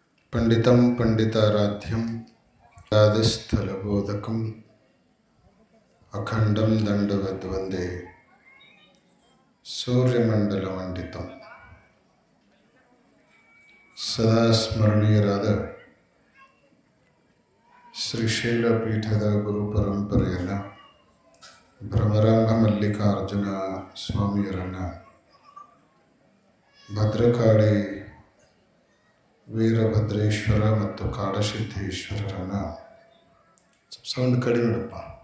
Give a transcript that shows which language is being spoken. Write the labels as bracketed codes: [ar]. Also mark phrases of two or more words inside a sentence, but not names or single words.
[sa] पंडितं पंडिताराध्यं गादिस्थलबोधकम् अखंडं दंडवद्वंदे सूर्यमंडलमंडितं सदा स्मरणीयराದ [kn] ಶ್ರೀಶೈಲ ಪೀಠದ ಗುರು ಪರಂಪರೆಯನ್ನು ಭ್ರಮರಾಂಭ ಮಲ್ಲಿಕಾರ್ಜುನ ಸ್ವಾಮಿಯರನ್ನು ಭದ್ರಕಾಳಿ ವೀರಭದ್ರೇಶ್ವರ ಮತ್ತು ಕಾಡಸಿದ್ದೇಶ್ವರರನ್ನು ಸೌಂಡ್ ಕಡಿಮೆ ಇಡಪ್ಪ